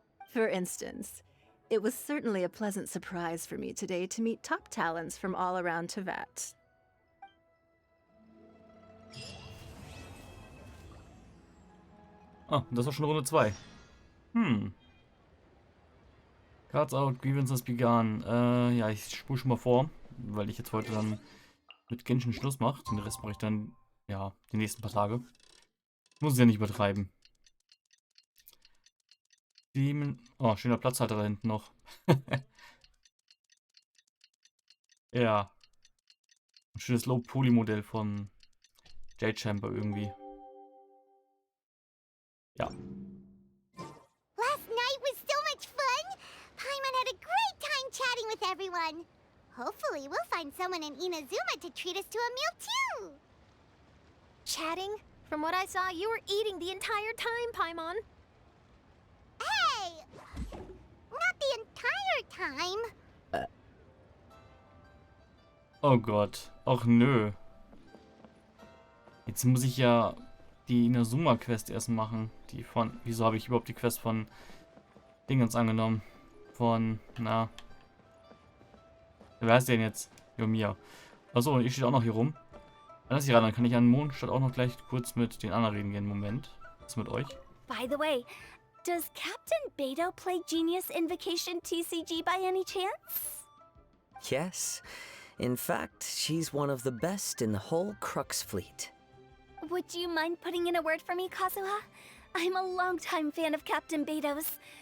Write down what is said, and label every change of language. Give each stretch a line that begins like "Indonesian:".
English: For instance, it was certainly a pleasant surprise for me today to meet top talents from all around Teyvat.
German: Ah, das war schon Runde 2.
English: Cards out, Grievance has begun.
German: Ja, ich spule schon mal vor, weil ich jetzt heute dann mit Genshin Schluss mache. Den Rest mache ich dann, ja, die nächsten paar Tage. Muss ich ja nicht übertreiben. Oh, schöner Platzhalter da hinten noch. Ja. Ein schönes Low-Poly-Modell von J-Chamber irgendwie. Ja.
English: Last night was so much fun! Paimon had a great time chatting with everyone. Hopefully we'll find someone in Inazuma to treat us to a meal too! Chatting? From what I saw, you were eating the entire time, Paimon. Hey! Not the entire time.
German: Oh Gott. Och nö. Jetzt muss ich ja die Inazuma-Quest erst machen. Die von. Wieso habe ich überhaupt die Quest von Dingens angenommen? Von. Na. Wer heißt der denn jetzt? Yomiya. Achso, und ich stehe auch noch hier rum. Alles hier ran, dann kann ich an Mondstadt auch noch gleich kurz mit den anderen reden gehen. Moment. Was ist mit euch?
English: By the way, does Captain Beto play Genius Invocation TCG by any chance? Yes. In fact, she's one of the best in the whole Crux fleet. Would you mind putting in a word for me, Kazuha? I'm a longtime fan of Captain Beto's.